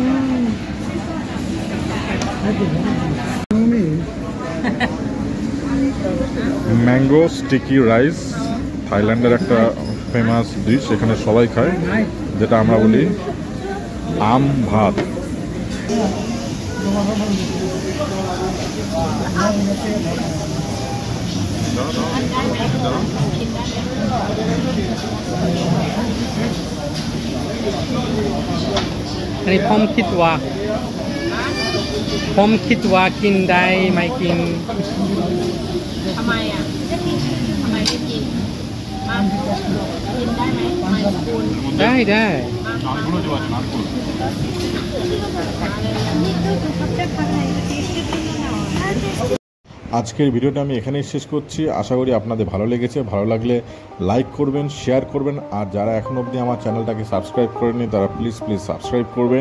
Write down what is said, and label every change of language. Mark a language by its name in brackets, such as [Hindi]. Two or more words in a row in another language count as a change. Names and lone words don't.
[English] mango sticky rice [Bangla] থাইল্যান্ডের একটা [English] famous dish, [Bangla] এখানে সবাই খায়, যেটা আমরা বলি আম ভাত। [Thai] อันนี้ผมคิดว่ากินได้ไม่กิน ทำไมอ่ะทำไมไม่กินกินได้ไหมไม่คุณ ได้ [Bangla] আজকের ভিডিওটা আমি এখানেই শেষ করছি। আশা করি আপনাদের ভালো লেগেছে। ভালো লাগলে লাইক করবেন, শেয়ার করবেন, আর যারা এখন অবধি আমার চ্যানেলটাকে সাবস্ক্রাইব করেননি তারা প্লিজ সাবস্ক্রাইব করবেন।